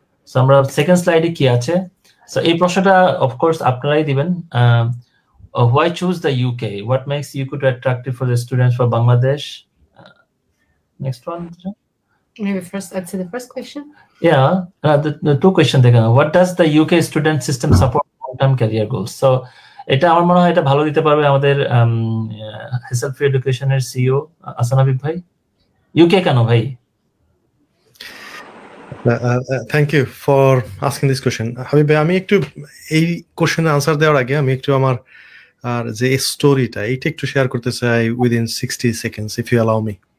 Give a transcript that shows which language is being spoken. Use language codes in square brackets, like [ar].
[bn] So আমরা second স্লাইডে কি আছে, সো এই প্রশ্নটা অফকোর্স আপনারাই দিবেন। [en] Why choose the UK? What makes UK attractive for the students for Bangladesh? Next one. Maybe first answer the first question. Yeah, the two questions. What does the UK student system support long-term career goals? So, [bn] এটা আমার মনে হয় এটা ভালো দিতে পারবে আমাদের hassle free এডুকেশনের সিইও আহসান হাবিব ভাই। ইউকে কেন ভাই? [en] thank you for asking this question [bn] Habib ভাই। আমি একটু এই কোয়েশ্চেনের আনসার দেওয়ার আগে আমি একটু আমার আর যে স্টোরিটা এইটা একটু শেয়ার করতে চাই [en] Within 60 seconds, if you allow me.